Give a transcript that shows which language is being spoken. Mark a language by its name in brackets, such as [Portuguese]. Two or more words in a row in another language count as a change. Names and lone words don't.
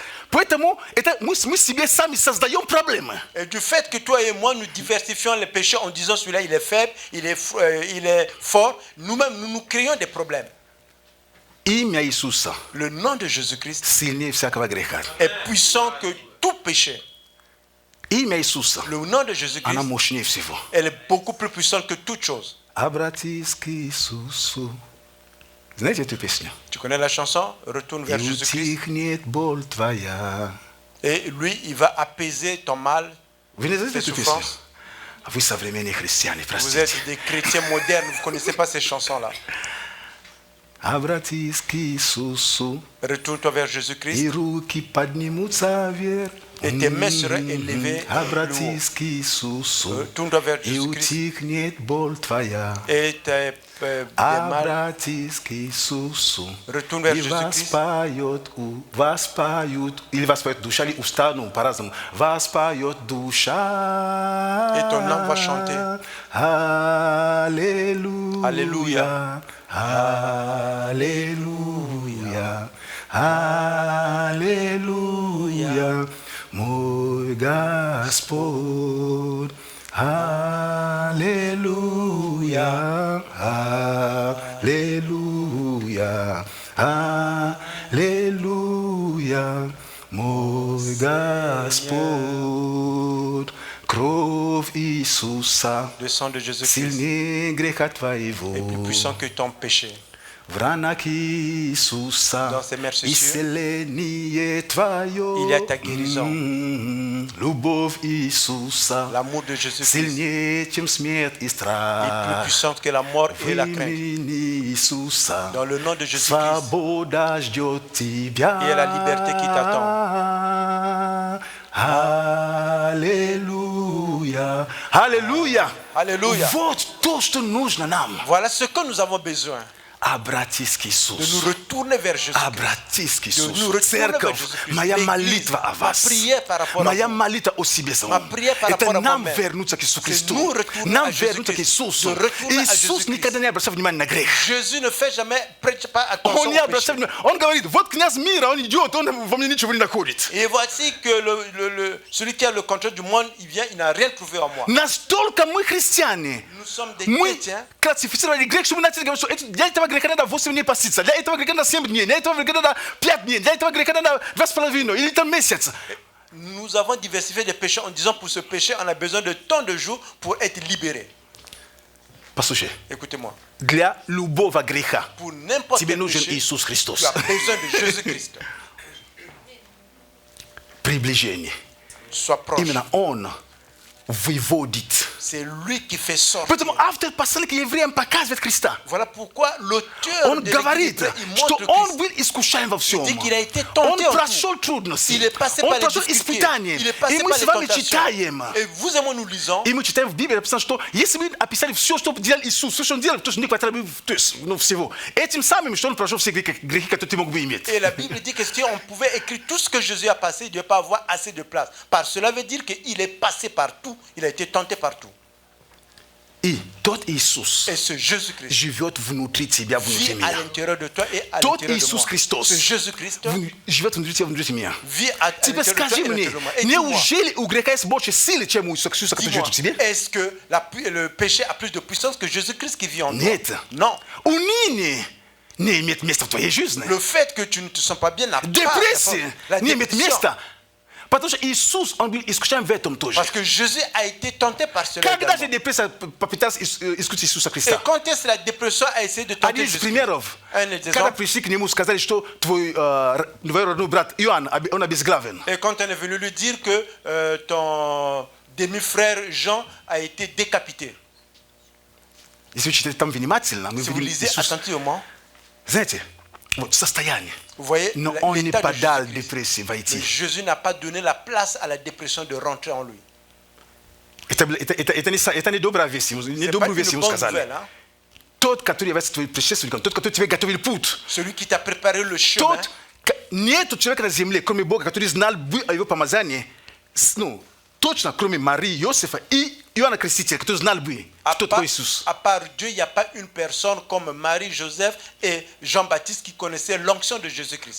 [Russian] Поэтому это мы себе сами создаем проблемы. [French] Et du fait que toi et moi nous diversifions les péchés en disant celui-là il est faible, il est fort, nous-mêmes nous nous créons des problèmes. [Russian] Имя Иисуса [French] Le nom de Jésus-Christ [Russian] сильнее всякого греха. [French] est puissant que tout péché. [Russian] Имя Иисуса, [French] Le nom de Jésus-Christ, [Russian] она мощнее всего. [French] elle est beaucoup plus puissante que toute chose. [Russian] Обратись к Иисусу. Знаете эту песню? [French] Tu connais la chanson? Retourne [Russian] И [French] vers Jésus-Christ. [Russian] утихнет боль твоя. [French] Et lui, il va apaiser ton mal, [Russian] Вы не знаете [French] tes [Russian] эту песню? [French] souffrances. [Russian] Вы современные христиане, [French] Vous [Russian] простите. [French] êtes des chrétiens modernes, vous ne connaissez pas ces chansons-là. [Russian] Обратись к Иисусу, [French] Retourne-toi vers Jésus-Christ [Russian] и руки поднимутся вверх. [French] et tes mains seraient élevées plus haut. [Russian] Обратись к Иисусу, [French] Retourne-toi vers [Russian] и [French] Jésus-Christ [Russian] утихнет боль твоя. [French] et tes mal. [Russian] Обратись к Иисусу, [French] Retourne vers [Russian] и [French] Jésus-Christ. [Russian] воспоют, или воспоет душа, или уста, ну, по-разному. Воспоет душа. [French] Et ton âme va chanter. [Russian] Аллилуйя. [French] Alléluia. [Russian] Аллилуйя. Аллилуйя. Мой Господь. Аллилуйя. Аллилуйя. Аллилуйя. Мой Господь. Кровь Иисуса [French] Le sang de Jésus-Christ [Russian] сильнее греха [French] est plus [Russian] твоего. [French] puissant que ton péché. [Russian] В ранах Иисуса [French] Dans ses mercenaires, [Russian] исцеление твое. [French] il y a ta guérison. [Russian] Любовь Иисуса [French] L'amour de Jésus-Christ [Russian] сильнее, чем смерть и [French] est plus [Russian] страх. [French] puissante que la mort [Russian] В [French] et la crainte. [Russian] имени Иисуса [French] Dans le nom de Jésus-Christ, [Russian] свобода ждет тебя. [French] il y a la liberté qui t'attend. [Russian] Аллилуйя. Аллилуйя. [French] Alléluia. [Russian] Вот то, что нужно нам. [French] Voilà ce que nous avons besoin. [Russian] Обратись к [French] De nous [Russian] Иисусу. [French] retourner vers Jésus-Christ. [Russian] Обратись к [French] De nous [Russian] Иисусу. [French] retourner vers [Russian] Церковь, [French] Jésus-Christ. [Russian] моя [French] L'église, [Russian] молитва о [French] ma [Russian] вас. [French] prière par rapport à [Russian] Моя [French] vous. [Russian] молитва о себе самом. [French] Ma prière par [Russian] Это [French] rapport à [Russian] нам [French] moi-même. [Russian] вернуться к Иисусу [French] C'est [Russian] Христу. [French] nous retourner [Russian] Нам [French] à [Russian] вернуться к [French] Jésus-Christ. [Russian] Иисусу. [French] De retourner à [Russian] Иисус [French] Jésus-Christ. [Russian] никогда не обращал внимания на грех. [French] Jésus ne fait jamais, prête pas attention [Russian] Он не [French] au [Russian] обращал [French] péché. [Russian] внимания. Он говорит, вот князь мира, он идет, он во мне ничего не находит. [French] Et voici que celui qui a le contrôle du monde, il vient, il n'a rien trouvé en moi. [Russian] Настолько мы христиане. [French] Nous sommes des [Russian] Мы [French] chrétiens. [Russian] классифицировали грех, что мы начали говорить, что для этого греха надо 8 дней поститься, для этого греха надо 7 дней, для этого греха надо 5 дней, для этого греха надо 2,5 или там месяц. [French] Nous avons diversifié des péchés en disant pour ce péché, on a besoin de tant de jours pour être libéré. [Russian] Послушай, [French] Écoutez-moi. [Russian] для любого греха [French] Pour n'importe [Russian] тебе [French] quel [Russian] нужен [French] péché, [Russian] Иисус Христос. [French] tu as besoin de Jésus-Christ. [Russian] Приближение. [French] Sois proche. [Russian] Именно Он выводит. [French] C'est lui qui fait sortir. [Russian] Поэтому автор послания к евреям показывает Христа. [French] Voilà pourquoi l'auteur [Russian] Он [French] de [Russian] говорит, [French] l'Écriture, il [Russian] что [French] montre [Russian] Он [French] Christ. [Russian] был искушаем во всем. [French] Il dit qu'il a été [Russian] Он [French] tenté en [Russian] прошел [French] tout. [Russian] трудности. [French] Il est passé [Russian] Он [French] par les [Russian] прошел [French] difficultés. [Russian] испытания. [French] Il est passé [Russian] И мы [French] par [Russian] с [French] les [Russian] вами [French] tentations. [Russian] читаем. [French] Et vous et moi, nous lisons. [Russian] И мы читаем в Библии написано, что если бы описали все, что делал Иисус, все, что Он делал, то не хватало бы всего. Этим самым, что Он прошел все грехи, которые ты мог бы иметь. [French] Et la Bible dit que si on pouvait écrire tout ce que Jésus a passé, il ne devait pas avoir assez de place. Par cela veut dire qu'il est passé partout, il a été tenté partout. [Russian] И тот Иисус [French] Et ce Jésus-Christ [Russian] живет внутри тебя, внутри [French] vit à [Russian] меня. [French] l'intérieur de toi et à [Russian] Тот [French] l'intérieur de [Russian] Иисус [French] moi. [Russian] Христос [French] Ce Jésus-Christ [Russian] живет внутри тебя, внутри меня. [French] vit à [Russian] Теперь [French] l'intérieur de [Russian] скажи [French] toi et à [Russian] мне, [French] l'intérieur de moi. Et dis-moi, [Russian] неужели у греха есть больше силы, чем у Иисуса, который [French] dis-moi, [Russian] живет в тебе? [French] est-ce que le péché a plus de puissance que Jésus-Christ qui vit en toi? [Russian] Нет. [French] Non. [Russian] Уныние не имеет места в твоей жизни. [French] Le fait que tu ne te sens pas bien n'a pas [Russian] Депрессия [French] la [Russian] не имеет [French] dépression. [Russian] места. Потому что Иисус, Он был искушаем в этом тоже. [French] Parce que Jésus a été tenté par cela. [Russian] Когда же [French] également. [Russian] депрессия попыталась искусить Иисуса [French] Et [Russian] Христа? [French] quand est-ce que la dépression a essayé de tenter [Russian] Один из [French] Jésus? [Russian] примеров, [French] Un des [Russian] когда [French] exemples. [Russian] пришли к нему, сказали, что твой двоюродный брат Иоанн, он обезглавлен. [French] Et quand on est venu lui dire que ton demi-frère Jean a été décapité. [Russian] Если вы читаете там внимательно, мы [French] Si vous [Russian] видим [French] lisez [Russian] Иисус. [French] attentivement, [Russian] Знаете, вот состояние. [French] vous voyez [Russian] Но Он не [French] l'état de [Russian] подал [French] Jésus-Christ. [Russian] депрессии [French] Mais [Russian] войти. [French] Jésus n'a pas donné la place à la dépression de rentrer en lui. [Russian] Это не добрая весть, не [French] C'est pas [Russian] добрую [French] une [Russian] весть ему [French] bonne [Russian] сказали. [French] nouvelle. Hein? [Russian] Тот, который является твоим предшественником, тот, который тебе готовил путь, [French] Celui qui t'a préparé le chemin. [Russian] тот, нету человека на земле, кроме Бога, который знал бы о его помазании, ну, точно, кроме Марии, Иосифа и Иоанна Крестителя, который знал бы, кто такой Иисус. [French] À part Dieu, il n'y a pas une personne comme Marie, Joseph et Jean-Baptiste qui connaissaient l'onction de Jésus-Christ.